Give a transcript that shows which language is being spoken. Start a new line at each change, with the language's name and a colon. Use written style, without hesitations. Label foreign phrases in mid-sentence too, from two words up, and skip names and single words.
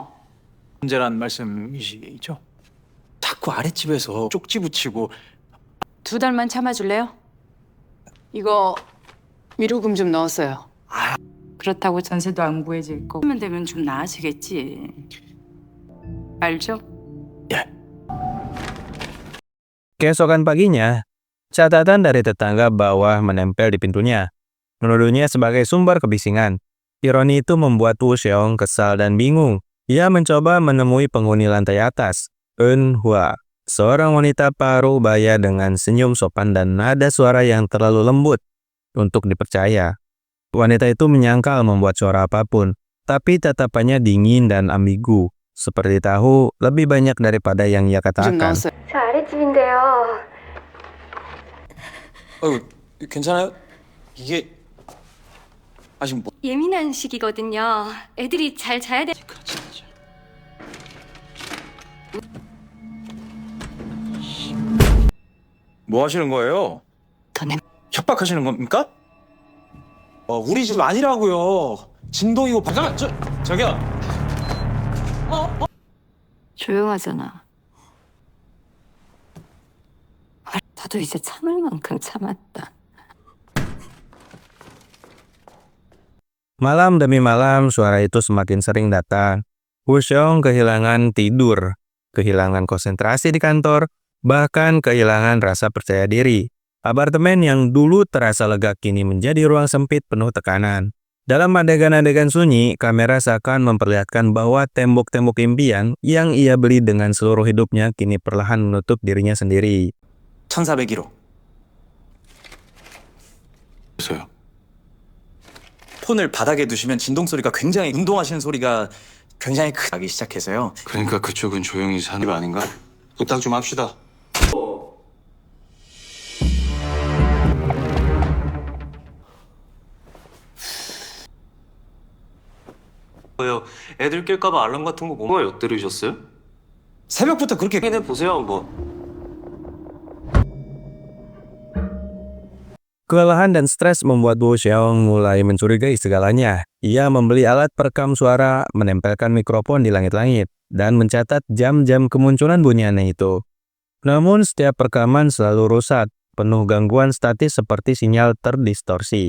Korean: 문제란 말씀이시죠? 자꾸 아랫집에서 쪽지 붙이고 2달만 참아줄래요? 이거 위로금 좀 넣었어요. 그렇다고 전세도 안 구해질 거. 하면 되면 좀 나아지겠지. 알죠?
Indonesian: Keesokan paginya, catatan dari tetangga bawah menempel di pintunya, menuduhnya sebagai sumber kebisingan. Ironi itu membuat Woo Seung kesal dan bingung. Ia mencoba menemui penghuni lantai atas, Eun Hwa, seorang wanita paruh baya dengan senyum sopan dan nada suara yang terlalu lembut untuk dipercaya. Wanita itu menyangkal membuat suara apapun, tapi tatapannya dingin dan ambigu, seperti tahu lebih banyak daripada yang ia
Korean: 좀
Indonesian: katakan.
Korean: 넣었어요. 저 아랫집인데요. 괜찮아요? 이게. 아직 뭐. 예민한 시기거든요. 애들이 잘 자야 돼. 뭐 하시는 거예요? 협박하시는 겁니까? 우리 집 아니라고요. 진동이고 잠깐만 저기요. 조용하잖아. 나도 이제 참을 만큼 참았다.
Indonesian: Malam demi malam, suara itu semakin sering datang. Woo Seung kehilangan tidur, kehilangan konsentrasi di kantor, bahkan kehilangan rasa percaya diri. Apartemen yang dulu terasa lega kini menjadi ruang sempit penuh tekanan. Dalam adegan-adegan sunyi, kamera seakan memperlihatkan bahwa tembok-tembok impian yang ia beli dengan seluruh hidupnya kini perlahan menutup dirinya sendiri.
Korean: 1401호. 있어요. 폰을 바닥에 두시면 진동 소리가 굉장히 운동하시는 소리가 굉장히 크게 나기 시작해서요. 그러니까 그쪽은 조용히 사는 거 아닌가? 부탁 좀 합시다. 뭐요? 애들 깰까봐 알람 같은 거 뭐가 엿들으셨어요? 새벽부터 그렇게 확인해 보세요 한번.
Indonesian: Kelelahan dan stres membuat Wo Xiaong mulai mencurigai segalanya. Ia membeli alat perekam suara, menempelkan mikrofon di langit-langit, dan mencatat jam-jam kemunculan bunyi aneh itu. Namun setiap rekaman selalu rusak, penuh gangguan statis seperti sinyal terdistorsi.